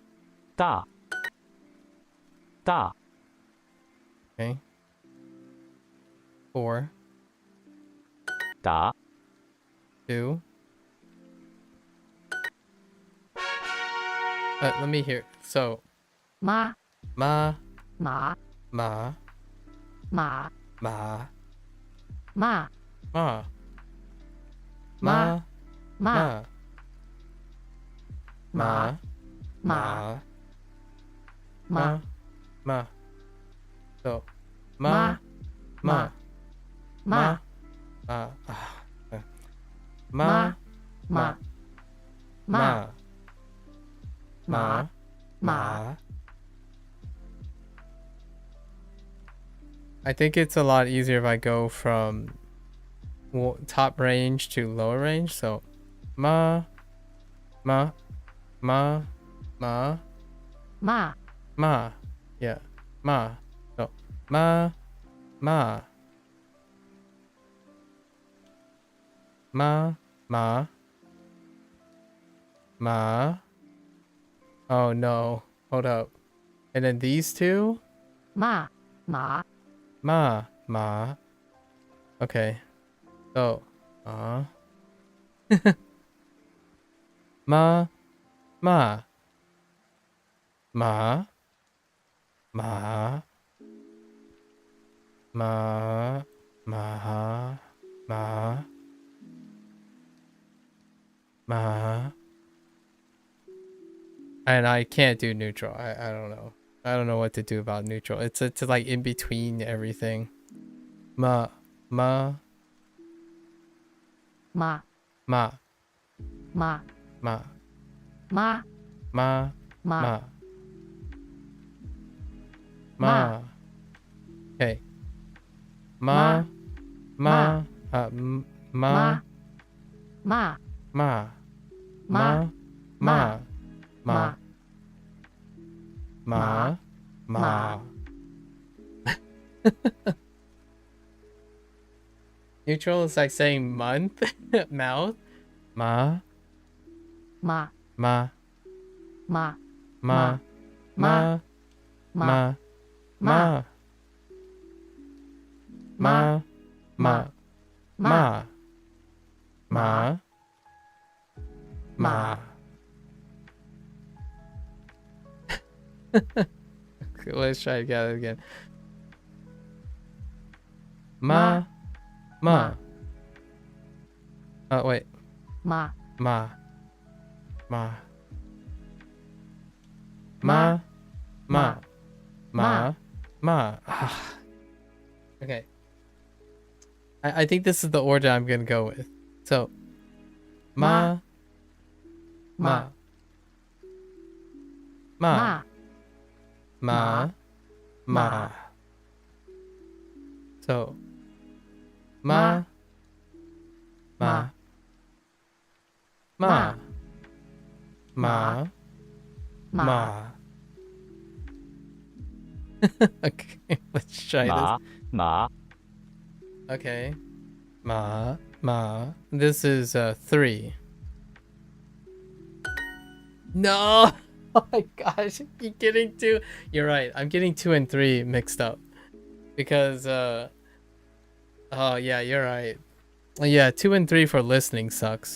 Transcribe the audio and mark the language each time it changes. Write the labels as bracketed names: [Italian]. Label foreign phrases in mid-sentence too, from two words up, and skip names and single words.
[Chinese] Da. Da. [English] Okay. 4. [Chinese] Da. [English] 2. Let me hear. So. [Chinese] Ma. Ma. Ma. Ma. Ma. Ma. Ma. Ma. Ma. Ma. Ma. Ma. Ma. Ma. So. Ma. Ma. Ma. Ma. Ma. Ma. Ma. Ma. Ma. [English] I think it's a lot easier if I go from top range to lower range. So, [Chinese] ma, ma, ma, ma, Ma. ma. Yeah, ma. So, ma, ma, ma, ma, ma. [English] Oh no, hold up. And then these two? [Chinese] Ma. Ma. Ma, ma. Okay. So, ma, ma, ma, ma, ma, ma, ma, ma. [English] And I can't do neutral. I don't know. I don't know what to do about neutral. It's like in between everything. [Chinese] Ma, ma, Ma. ma, Ma. ma, Ma. ma, Ma. ma, ma. Okay. Ma, ma, ma, Ma. ma, Ma. ma, ma, Ma. ma. [English] Neutral is like saying month, mouth. [Chinese] Ma, Ma. ma, Ma. ma, ma, ma, ma, ma, ma, ma, ma, ma. [English] Let's try it again. [Chinese] Ma, ma. [English] Oh wait. [Chinese] Ma. Ma, ma, ma, ma, ma, ma. [English] Okay. I think this is the order I'm gonna go with. So, [Chinese] ma, ma, ma, ma, ma. So, ma, ma, ma, ma, ma. [English] Okay, let's try [Chinese] Ma. [English] this. [Chinese] Ma. Okay. Ma, ma. [English] This is 3. No! Oh my gosh, you're getting 2. You're right. I'm getting 2 and 3 mixed up. Because, oh yeah, you're right. Yeah, 2 and 3 for listening sucks.